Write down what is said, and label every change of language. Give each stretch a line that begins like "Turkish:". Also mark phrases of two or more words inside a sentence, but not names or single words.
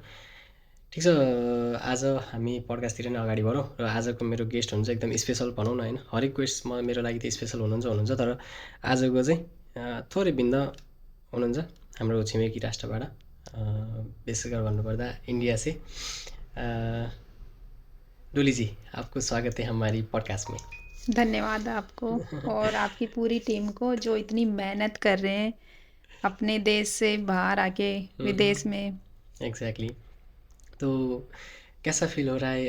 Nepali: ठिक छ, आज हामी पडकास्टतिर नै अगाडि बढौँ। र आजको मेरो गेस्ट हुनुहुन्छ एकदम स्पेसल भनौँ न होइन। हरेक गेस्ट मेरो लागि त स्पेसल हुनुहुन्छ, तर आजको चाहिँ थोरै भिन्न हुनुहुन्छ। हाम्रो छिमेकी राष्ट्रबाट, विशेष गरेर भन्नुपर्दा इन्डिया से।
Hindi: डोली जी, आपको स्वागत है हमारी पॉडकास्ट में। धन्यवाद आपको और आपकी पूरी टीम को जो इतनी मेहनत कर रहे हैं अपने देश से बाहर आके विदेश में। एग्जैक्टली। तो कैसा फील हो रहा है?